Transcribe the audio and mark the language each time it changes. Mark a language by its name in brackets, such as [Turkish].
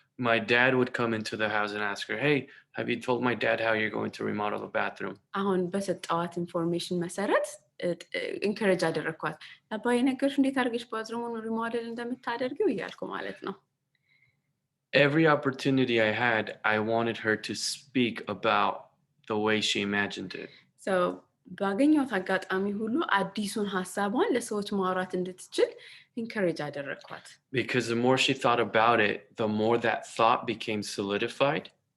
[English] My dad would come into the house and ask her, hey, have you told my dad how you're going to remodel the bathroom? [Amharic] አሁን በሰጣዋት ኢንፎርሜሽን መሰረት ኢንከሬጅ አደረኳት አባዬ ነገርሽ እንዴት አድርገሽ ባትሩሙን ሪሞዴል እንደምታደርጊው እያልኩ ማለት ነው [English] Every opportunity I had, I wanted her to speak about the way she imagined it. [Amharic] So ባገኘሁት አጋጣሚ ሁሉ አዲሱን ሐሳቧን ለሰዎች ማውራት እንድትችል ኢንከሬጅ አደረኳት [English] Because the more she thought about it, the more that thought became solidified.